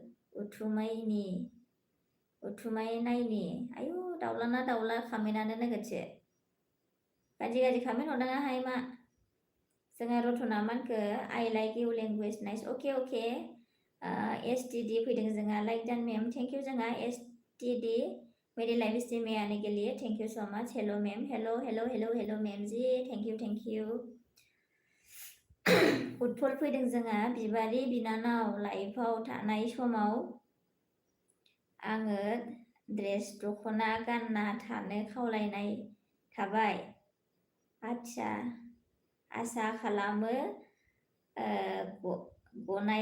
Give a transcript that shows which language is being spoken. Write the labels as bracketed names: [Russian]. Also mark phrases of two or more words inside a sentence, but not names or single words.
[Bodo] उथुमाय नायनि आयु दाउलाना दाउला खामेनानो नोगोदसो गाज्रि खामेन हरनाङाहाय मा जोंहा रतना मानखो [English] I like you language nice okay okay [Bodo] एसटिडि फैदों जोंहा लाइक डान मेम [English] thank you [Bodo] जोंहा एसटिडि [Hindi] मेरे लाइव स्ट्रीम में आने के लिए थैंक यू सो मच हेलो मैम [English] hello hello hello hello ma'am [Hindi] जी थैंक यू [Bodo] उटफल फैदों जोंहा बिबारि बिनानाव लाइफआव थानाय समाव आङो ड्रेस दख'ना गानना थानो खावलायनाय थाबाय आदसा आसा खालामो गनाय